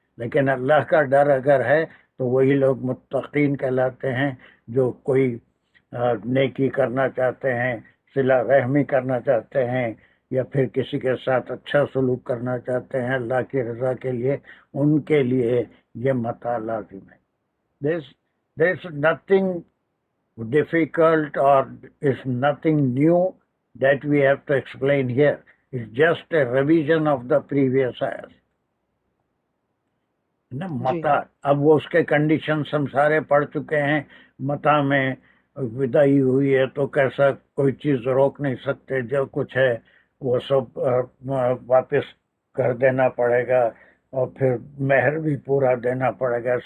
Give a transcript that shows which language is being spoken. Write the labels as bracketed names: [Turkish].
[Hindi] लेकिन अल्लाह का डर अगर है तो वही लोग मुत्तकीन कहलाते हैं, जो कोई नेकी करना चाहते हैं, सिला रहमी करना चाहते हैं, या फिर किसी के साथ अच्छा सलूक करना चाहते हैं अल्लाह की रज़ा के लिए. उनके लिए ये मता लाजिम है. [English] there is nothing difficult or is nothing new that we have to explain here. It's just a revision of the previous ayahs. [Hindi] ना मता, अब वो उसके कंडीशन हम सारे पढ़ चुके हैं. मता में विदाई हुई है तो कैसा कोई चीज रोक नहीं सकते, जो कुछ है वो सब वापस कर देना पड़ेगा, और फिर मेहर भी पूरा देना पड़ेगा.